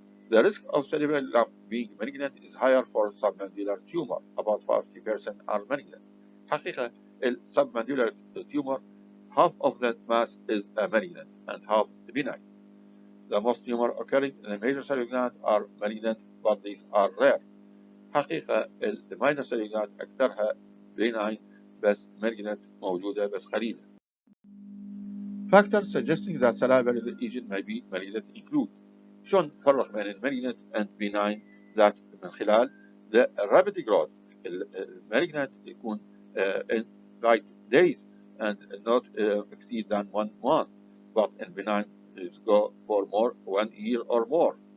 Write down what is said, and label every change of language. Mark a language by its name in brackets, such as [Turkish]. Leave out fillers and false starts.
[English] The risk of salivary lump being malignant is higher for submandibular tumor. About 50% are malignant. حقيقة submandibular tumor, half of that mass is malignant and half benign. The most tumor occurring in the major salivary gland are malignant, but these are rare. [Arabic] حقيقة [English] minor salivary gland [Arabic] أكثرها benign بس malignant موجودة بس قليلة. [English] Factors suggesting that salivary lesion may be malignant include [Arabic] شلون نفرق بين المالجنت [English] and benign that من خلال the rapid growth. [Arabic] المالجنت يكون [English] in like days and not exceed than 1 month, but in benign it go for more 1 year or more.